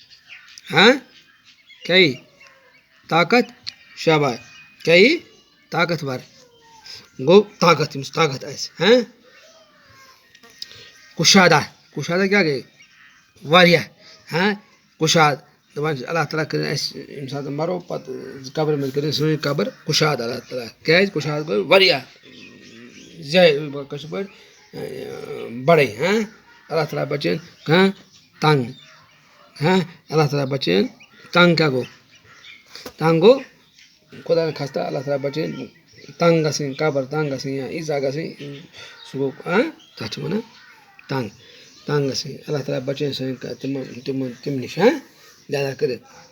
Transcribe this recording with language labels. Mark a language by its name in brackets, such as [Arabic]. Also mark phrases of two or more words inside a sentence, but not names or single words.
[Kashmiri] کیٛاہ یی طاقت شاباش کیٛاہ یی طاقتور گوٚو طاقت ییٚمِس طاقت آسہِ کُشادہ کُشادہ کیٛاہ گٔے واریاہ کُشاد دَپان چھِ اللہ تعالیٰ کٔرِنۍ اَسہِ ییٚمہِ ساتہٕ مَرو پَتہٕ قبرِ منٛز کٔرِنۍ سٲنۍ قبر کُشاد اللہ تعالیٰ کیٛازِ کُشاد گوٚو واریاہ کٲشِر پٲٹھۍ بَڑے اللہ تعالیٰ بَچٲیِن تنٛگ اللہ تعالیٰ بَچٲیِن تنٛگ کیٛاہ گوٚو تنٛگ گوٚو خۄدا نخواستہ اللہ تعالیٰ بَچٲیِن تنٛگ گژھٕنۍ قبر تنٛگ گژھٕنۍ یا ایٖزا گژھٕنۍ سُہ گوٚو تَتھ چھِ وَنان تنٛگ تنٛگ گژھٕنۍ اللہ تعالیٰ بَچٲیِن سٲنۍ تِم نِش لہٰذا کٔرِتھ